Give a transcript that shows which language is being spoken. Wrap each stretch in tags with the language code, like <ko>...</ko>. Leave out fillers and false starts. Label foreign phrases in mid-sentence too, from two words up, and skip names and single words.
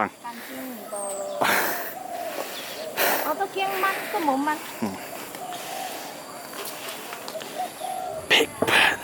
<yue>干净很多咯。我都驚蚊，都冇蚊。</yue> <en>Big bird.</en>